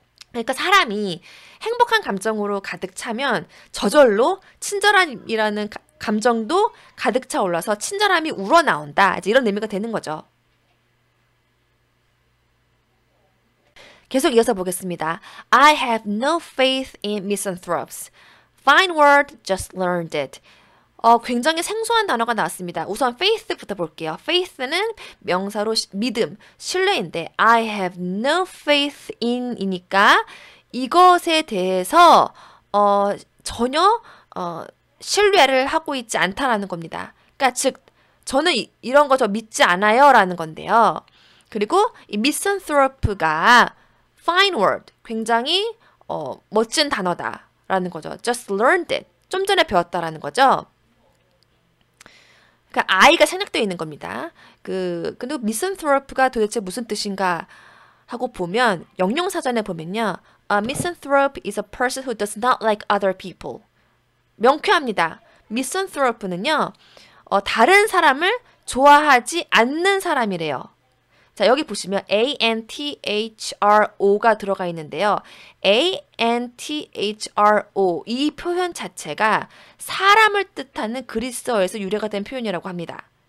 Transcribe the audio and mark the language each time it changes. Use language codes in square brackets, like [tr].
[ko] 그러니까 사람이 행복한 감정으로 가득 차면 저절로 친절함이라는 감정도 가득 차 올라서 친절함이 우러나온다. 이제 이런 의미가 되는 거죠. 계속 이어서 보겠습니다. [en] I have no faith in misanthropes. Fine word, just learned it. [ko] 굉장히 생소한 단어가 나왔습니다. 우선 faith부터 볼게요. faith는 명사로 믿음, 신뢰인데 [en] I have no faith in [ko] 이니까 이것에 대해서 전혀 신뢰를 하고 있지 않다라는 겁니다. 그러니까 즉 저는 이런 거 저 믿지 않아요 라는 건데요. 그리고 이 misanthrope가 [en] fine word, [ko] 굉장히 멋진 단어다라는 거죠. [en] just learned it, [ko] 좀 전에 배웠다라는 거죠. 그러니까 I가 생략되어 있는 겁니다. 근데 misanthrope가 도대체 무슨 뜻인가 하고 보면 영영사전에 보면요. [en] A misanthrope is a person who does not like other people. [ko] 명쾌합니다. misanthrope는요. 다른 사람을 좋아하지 않는 사람이래요. 자, 여기 보시면 anthro가 들어가 있는데요. anthro 이 표현 자체가 사람을 뜻하는 그리스어에서 유래가 된 표현이라고 합니다.